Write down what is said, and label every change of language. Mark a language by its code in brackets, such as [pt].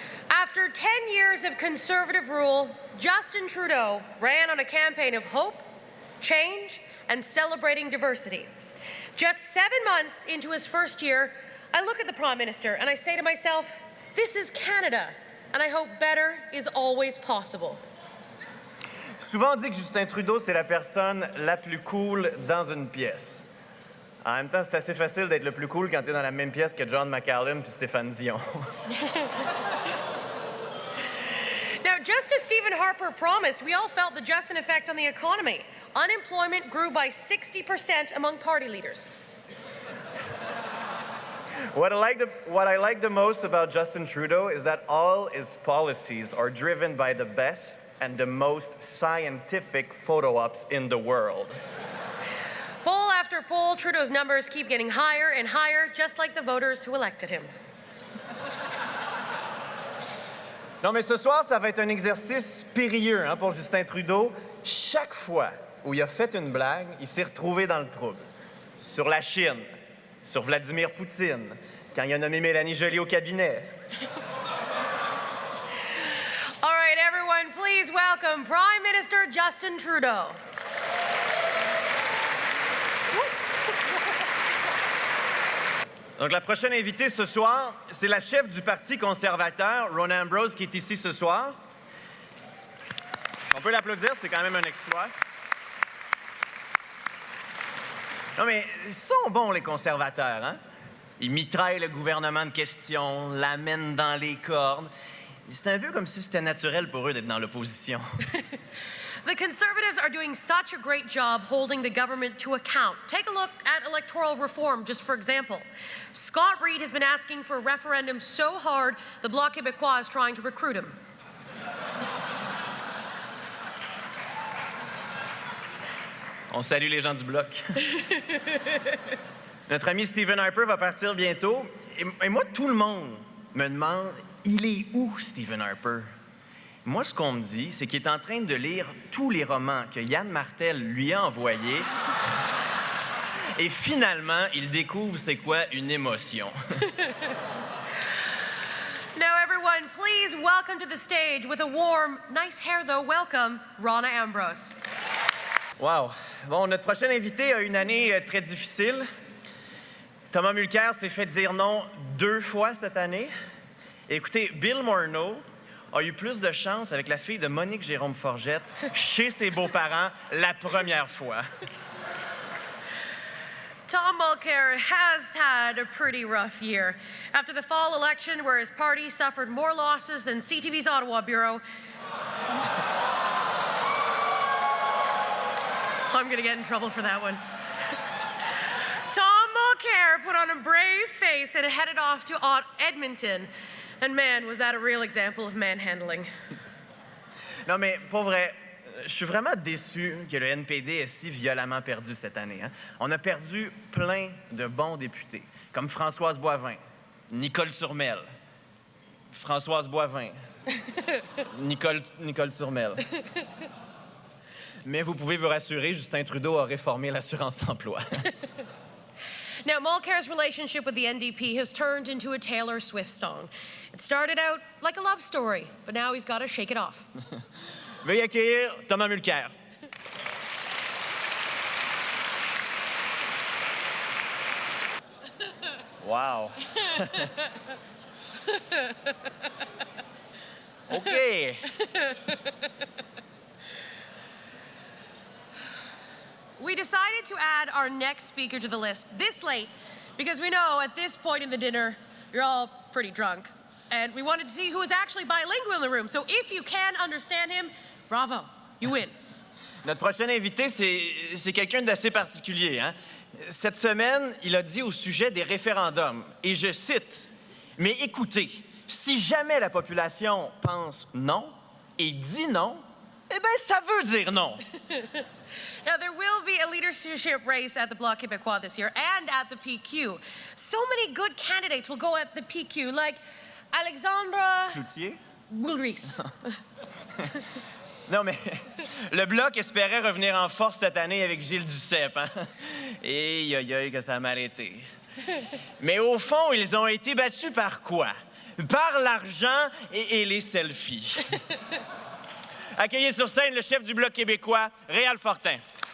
[en] After 10 years of conservative rule, Justin Trudeau ran on a campaign of hope, change, and celebrating diversity. Just 7 months into his first year, I look at the Prime Minister and I say to myself, this is Canada, and I hope better is always possible. [fr] Souvent, on dit que Justin Trudeau, c'est la personne la plus cool dans une pièce. En même temps, c'est assez facile d'être le plus cool quand tu es dans la même pièce que John McCallum puis Stéphane Dion. [en] Now, just as Stephen Harper promised, we all felt the Justin effect on the economy. Unemployment grew by 60% among party leaders. What I like the most about Justin Trudeau is that all his policies are driven by the best and the most scientific photo ops in the world. Poll after poll, Trudeau's numbers keep getting higher and higher, just like the voters who elected him. [fr] Non, mais ce soir, ça va être un exercice périlleux pour Justin Trudeau. Chaque fois où il a fait une blague, il s'est retrouvé dans le trouble. Sur la Chine, sur Vladimir Poutine, quand il a nommé Mélanie Joly au cabinet. [en] All right, everyone, please welcome Prime Minister Justin Trudeau. [fr] Donc, la prochaine invitée ce soir, c'est la chef du Parti conservateur, Rona Ambrose, qui est ici ce soir. On peut l'applaudir, c'est quand même un exploit. Non, mais ils sont bons, les conservateurs, hein? Ils mitraillent le gouvernement de questions, l'amènent dans les cordes. C'est un peu comme si c'était naturel pour eux d'être dans l'opposition. [en] The Conservatives are doing such a great job holding the government to account. Take a look at electoral reform, just for example. Scott Reid has been asking for a referendum so hard, the Bloc Québécois is trying to recruit him. [fr] On salue les gens du Bloc. Notre ami Stephen Harper va partir bientôt. Et moi, tout le monde me demande, il est où, Stephen Harper? Moi, ce qu'on me dit, c'est qu'il est en train de lire tous les romans que Yann Martel lui a envoyés. Et finalement, il découvre c'est quoi une émotion. [en] Now, everyone, please welcome to the stage with a warm, nice hair though, welcome, Rona Ambrose. Wow. [fr] Bon, notre prochain invité a une année très difficile. Thomas Mulcair s'est fait dire non 2 fois cette année. Et écoutez, Bill Morneau a eu plus de chance avec la fille de Monique Jérôme Forgette chez ses beaux-parents la première fois. [en] Tom Mulcair has had a pretty rough year. After the fall election, where his party suffered more losses than CTV's Ottawa Bureau, I'm going to get in trouble for that one. Tom Mulcair put on a brave face and headed off to Edmonton. And man, was that a real example of manhandling. [fr] Non, mais pour vrai, je suis vraiment déçu que le NPD ait si violemment perdu cette année. Hein? On a perdu plein de bons députés, comme Françoise Boivin, Nicole Turmel, Françoise Boivin, Nicole Turmel. Mais vous pouvez vous rassurer, Justin Trudeau a réformé l'assurance-emploi. [en] Now, Mulcair's relationship with the NDP has turned into a Taylor Swift song. It started out like a love story, but now he's got to shake it off. [fr] Veuillez accueillir Thomas Mulcair. [en] Wow. OK. We decided to add our next speaker to the list this late because we know at this point in the dinner, you're all pretty drunk. And we wanted to see who was actually bilingual in the room. So if you can understand him, bravo, you win. [fr] Notre prochain invité, c'est quelqu'un d'assez particulier. Hein? Cette semaine, il a dit au sujet des référendums, et je cite, « Mais écoutez, si jamais la population pense non et dit non, eh bien, ça veut dire non. » [en] Now, there will be a leadership race at the Bloc Québécois this year and at the PQ. So many good candidates will go at the PQ, like Alexandra Cloutier? Boulris. [fr] Non, mais le Bloc espérait revenir en force cette année avec Gilles Duceppe. Hein? Et aïe, que ça m'a arrêté. Mais au fond, ils ont été battus par quoi? Par l'argent et les selfies. Accueillez sur scène le chef du Bloc québécois, Réal Fortin.